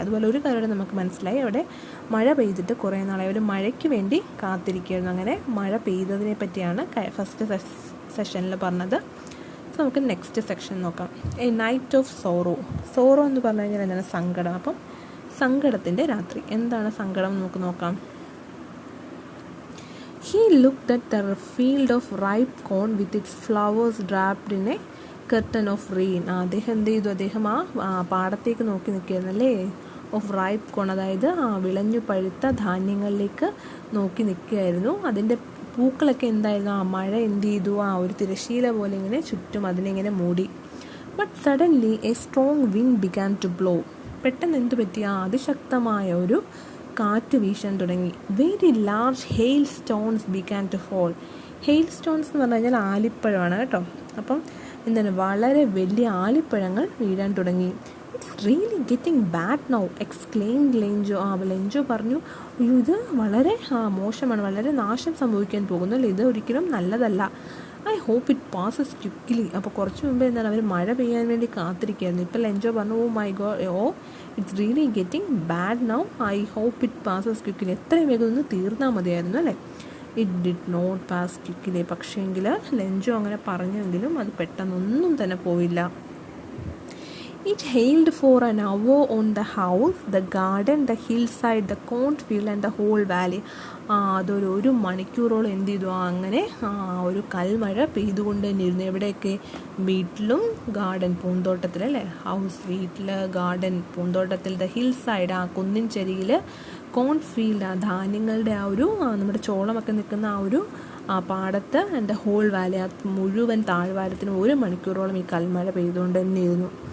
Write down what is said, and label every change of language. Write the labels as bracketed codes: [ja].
[ml] അതുപോലെ ഒരു കാര്യം നമുക്ക് മനസ്സിലായി, അവിടെ മഴ പെയ്തിട്ട് കുറേ നാളെ അവർ മഴയ്ക്ക് വേണ്ടി കാത്തിരിക്കുകയായിരുന്നു. അങ്ങനെ മഴ പെയ്തതിനെ പറ്റിയാണ് ഫസ്റ്റ് സെഷനിൽ പറഞ്ഞത്. സോ നമുക്ക് നെക്സ്റ്റ് സെക്ഷൻ നോക്കാം, [en] A night of sorrow. [ml] Sorrow എന്ന് പറഞ്ഞു കഴിഞ്ഞാൽ സങ്കടം. അപ്പം സങ്കടത്തിൻ്റെ രാത്രി. എന്താണ് സങ്കടം നമുക്ക് നോക്കാം. [en] He looked at the field of ripe corn with its flowers wrapped in a curtain of rain. [ml] അദ്ദേഹം എന്ത് ചെയ്തു? അദ്ദേഹം പാടത്തേക്ക് നോക്കി നിൽക്കുകയായിരുന്നല്ലേ. [en] of ripe corn, [ml] അതായത് വിളഞ്ഞു പഴുത്ത ധാന്യങ്ങളിലേക്ക് നോക്കി നിൽക്കുകയായിരുന്നു. അതിൻ്റെ പൂക്കളൊക്കെ എന്തായിരുന്നു? മഴ എന്ത് ചെയ്തു? ഒരു തിരശ്ശീല പോലെ ഇങ്ങനെ ചുറ്റും അതിനെങ്ങനെ മൂടി. [en] But suddenly a strong wind began to blow. [ml] പെട്ടെന്ന് എന്തു പറ്റി? അതിശക്തമായ ഒരു കാറ്റ് വീശാൻ തുടങ്ങി. [en] Very large hailstones began to fall. [ml] Hail stones എന്ന് പറഞ്ഞു കഴിഞ്ഞാൽ ആലിപ്പഴമാണ് കേട്ടോ. അപ്പം എന്താണ്? വളരെ വലിയ ആലിപ്പഴങ്ങൾ വീഴാൻ തുടങ്ങി. [en] It's really getting bad now exclaimed Lencho. [ml] Lencho പറഞ്ഞു, അയ്യോ ഇത് വളരെ മോശമാണ്, വളരെ നാശം സംഭവിക്കാൻ പോകുന്നു അല്ലേ, ഇത് ഒരിക്കലും നല്ലതല്ല. [en] I hope it passes quickly. [ml] അപ്പോൾ കുറച്ച് മുമ്പ് എന്താണ് അവർ മഴ പെയ്യാൻ വേണ്ടി കാത്തിരിക്കുകയായിരുന്നു. ഇപ്പോൾ ലെഞ്ചോ പറഞ്ഞു, [en] Oh my God, it's really getting bad now, I hope it passes quickly. [ml] എത്രയും വേഗം ഒന്ന് തീർന്നാൽ മതിയായിരുന്നു അല്ലേ. [en] It did not pass quickly. [ml] പക്ഷേങ്കിൽ ലെഞ്ചോ അങ്ങനെ പറഞ്ഞെങ്കിലും അത് പെട്ടെന്നൊന്നും തന്നെ പോയില്ല. [en] It hailed for an hour on the house, the garden, the hillside, the cornfield and the whole valley. [ml] അതൊരു മണിക്കൂറോളം എന്ത് ചെയ്തു? അങ്ങനെ ഒരു കൽമഴ പെയ്തുകൊണ്ട് തന്നെ ഇരുന്നു. എവിടെയൊക്കെ? വീട്ടിലും ഗാർഡൻ പൂന്തോട്ടത്തിലല്ലേ. ഹൗസ് വീട്ടിൽ, ഗാർഡൻ പൂന്തോട്ടത്തിൽ, [en] the hillside [ml] കുന്നിൻ ചരിയിൽ, കോൺഫീൽഡ് ധാന്യങ്ങളുടെ നമ്മുടെ ചോളമൊക്കെ നിൽക്കുന്ന ഒരു പാടത്ത്, [en] and the whole valley [ml] മുഴുവൻ താഴ്വാരത്തിനും 1 മണിക്കൂറോളം ഈ കൽമഴ പെയ്തുകൊണ്ട് തന്നെ ഇരുന്നു.